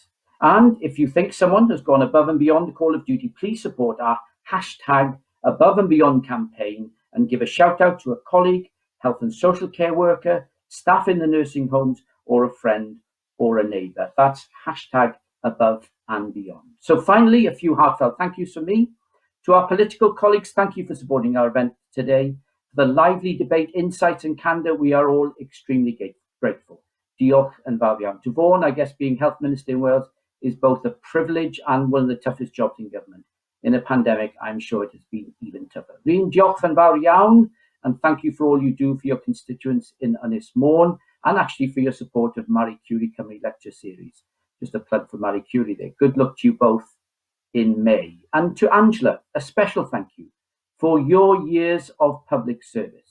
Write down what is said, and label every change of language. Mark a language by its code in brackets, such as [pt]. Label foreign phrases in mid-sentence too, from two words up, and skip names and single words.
[en] And if you think someone has gone above and beyond the call of duty, please support our hashtag Above and Beyond campaign and give a shout out to a colleague, health and social care worker, staff in the nursing homes, or a friend or a neighbour. That's hashtag Above and Beyond. So finally, a few heartfelt thank yous from me. To our political colleagues, thank you for supporting our event today. For the lively debate, insights and candour, we are all extremely grateful. [cy] Diolch yn fawr iawn. [en] To Vaughan, I guess being Health Minister in Wales is both a privilege and one of the toughest jobs in government. In a pandemic, I'm sure it has been even tougher. [cy] Rhun, diolch yn fawr iawn, [en] and thank you for all you do for your constituents in Ynys Môn, and actually for your support of Marie Curie Cymru Lecture Series. Just a plug for Marie Curie there. Good luck to you both in May. And to Angela, a special thank you for your years of public service.